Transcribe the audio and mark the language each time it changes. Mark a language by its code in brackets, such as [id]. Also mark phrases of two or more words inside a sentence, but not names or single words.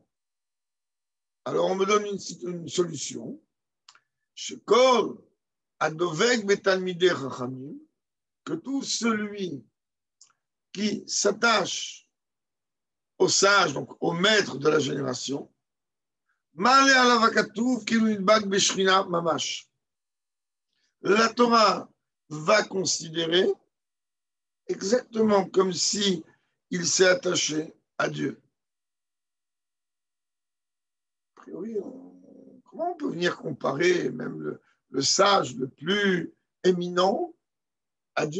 [fr] Alors, on me donne une solution. [he] שכל הדבק בתלמידי חכמים, [fr] que tout celui qui s'attache au sage, donc au maître de la génération, [he] מעלה עליו הכתוב כאילו נדבק בשכינה ממש. [fr] La Torah va considérer exactement comme si il s'est attaché à Dieu. A priori, comment on peut venir comparer même le sage le plus éminent à Dieu?